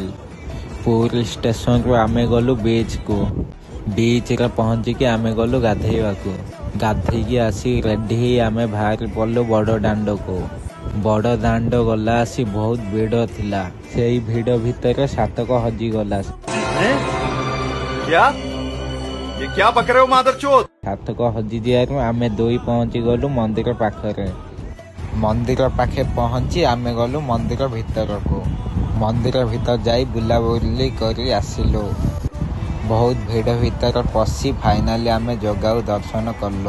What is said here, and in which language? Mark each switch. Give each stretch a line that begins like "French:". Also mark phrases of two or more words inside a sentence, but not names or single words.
Odia: ପୁରୀ ଷ୍ଟେସନରୁ ଆମେ ଗଲୁ ବିଚ୍କୁ। ବିଚ୍ରେ ପହଞ୍ଚିକି ଆମେ ଗଲୁ ଗାଧେଇବାକୁ। ଗାଧେଇକି ଆସି ରେଡ଼ି ହେଇ ଆମେ ବାହାରି ପଡ଼ିଲୁ ବଡ଼ ଦାଣ୍ଡକୁ। ବଡ଼ ଦାଣ୍ଡ ଗଲା ଆସି ବହୁତ ଭିଡ଼ ଥିଲା। ସେଇ ଭିଡ଼ ଭିତରେ ସାର୍ଥକ ହଜିଗଲା।
Hindi: क्या ये क्या बक रहे हो मादरचोद।
Odia: ସାର୍ଥକ ହଜିଯିବାରୁ ଆମେ ଦୁଇ ପହଞ୍ଚି ଗଲୁ ମନ୍ଦିର ପାଖରେ। ମନ୍ଦିର ପାଖେ ପହଞ୍ଚି ଆମେ ଗଲୁ ମନ୍ଦିର ଭିତରକୁ। ମନ୍ଦିର ଭିତର ଯାଇ ବୁଲାବୁଲି କରି ଆସିଲୁ। ବହୁତ ଭିଡ଼ ଭିତରେ ପଶି ଫାଇନାଲି ଆମେ ଜଗାକୁ ଦର୍ଶନ କଲୁ।